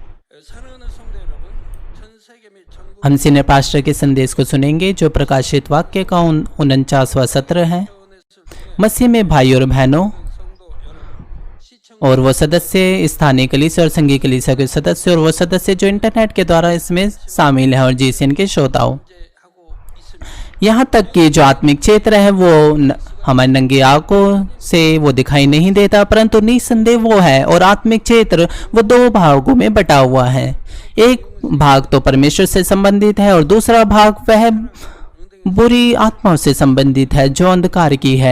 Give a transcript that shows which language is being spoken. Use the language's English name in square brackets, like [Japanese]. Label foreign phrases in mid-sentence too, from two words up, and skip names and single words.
[Korean] 사랑하는 성도 여러분, 전 세계 및 전국 [Hindi] हम सीनियर पास्टर के संदेश को सुनेंगे जो प्रकाशित वाक्य का 49वां सत्र है। मसीह में भाई और बहनों [Korean] 성도 여러분, 시청 [Hindi] और वो सदस्य, स्थानीय कलीसिया और संघीय कलीसिया के सदस्य और वो सदस्य जो इंटरनेट के द्वारा इसमें शामिल हैं और जीसीएन के श्रोताओं, [Korean] 하고 있습니다. [Hindi] यहाँ तक कि जो आत्मिक क्षेत्र है वो हमारी नंगी आंखों से वो दिखाई नहीं देता, परंतु निसंदेह वो है। और आत्मिक क्षेत्र वो दो भागों में बटा हुआ है। एक भाग तो परमेश्वर से संबंधित है और दूसरा भाग वह बुरी आत्माओं से संबंधित है जो अंधकार की है।